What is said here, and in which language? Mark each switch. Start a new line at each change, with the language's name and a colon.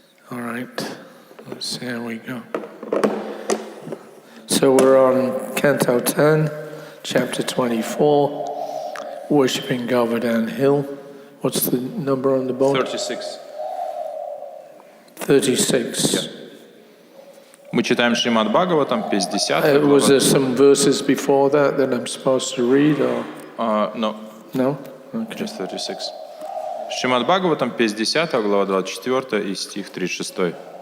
English: All right, let's see how we go. So we're on Canto 10, Chapter 24, Worshipping Govardhan Hill. What's the number on the board? 36. 36. Yeah.
Russian: Мы читаем Шримад Бхагаватам, 50.
English: Was there some verses before that I'm supposed to read? Or? No. No? Okay. Just 36.
Russian: Шримад Бхагаватам, 50, глава 24 и стих 36.